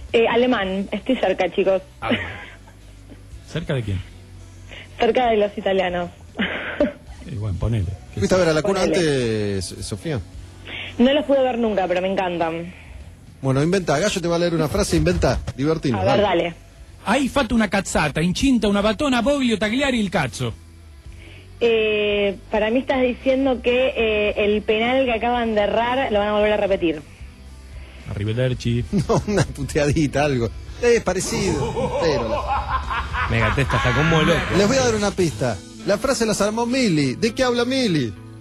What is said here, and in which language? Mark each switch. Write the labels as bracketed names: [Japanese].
[Spanish] Alemán, estoy cerca, chicos. ¿Cerca de quién? Cerca de los italianos. Bueno, ponele. ¿Fuiste a ver a la cuna antes, Sofía? No los pude ver nunca, pero me encantan. Bueno, inventa, Gallo te va a leer una frase, inventa, divertino. A ver, dale. [Italian] Hai fatto una cazzata, incinta una batona, voglio tagliare il cazzo. [Spanish] Para mí estás diciendo que el penal que acaban de errar lo van a volver a repetir. [Italian] Arrivederci. [Spanish] No, una puteadita, algo. Es parecido, pero... Venga, te estás como loco. Les voy a dar una pista. La frase la armó Mili. ¿De qué habla Mili?